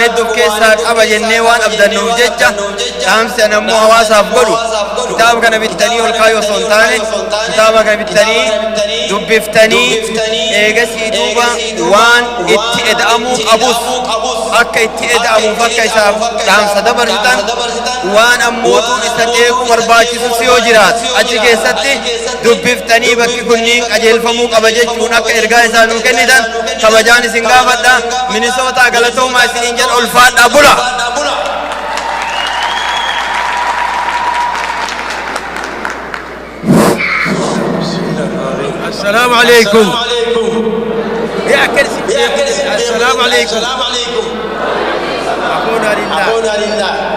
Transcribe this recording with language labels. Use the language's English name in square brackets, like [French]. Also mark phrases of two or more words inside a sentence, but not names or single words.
[Oromo] hedduu keessaa qaba jennee waan abdannuuf jecha dhaamsi ammoo hawaasaaf godhu kitaaba kana bittanii ol kaayuu osoo hin taane kitaaba kana bittanii dubbiftanii eegasii duuba waan itti eda'amuu qabus akka itti eda'amuuf akka isaaf dhaamsa dabarsitan waan ammootu isa eeguu barbaachisus yoo jiraatu achi keessatti dubbiftanii bakki kunniin qajeelfamuu qaba jechuun akka ergaa isaa nuu kennitan kabajaan isin gaafadha. Minisoota galatoomaa isiniin jedha ulfaadhaa bula. [Arabic] السلام عليكم يا كرسي السلام عليكم أخونا لله